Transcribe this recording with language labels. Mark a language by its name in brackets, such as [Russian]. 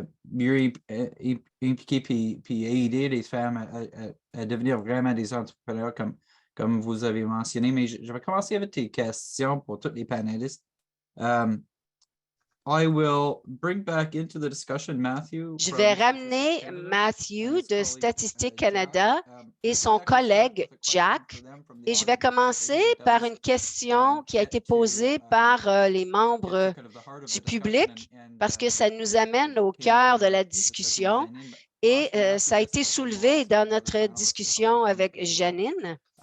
[French] mieux impliquer puis aider les femmes à devenir vraiment des entrepreneurs comme vous avez mentionné. Mais je vais commencer avec tes questions pour tous les panélistes. [English] I will bring back into the discussion Matthew. [French] Je vais ramener Matthew de Statistique Canada et son collègue Jack. Et je vais commencer par une question qui a été posée par les membres du public parce que ça nous amène au cœur de la discussion et ça a été soulevé dans notre discussion avec Janine.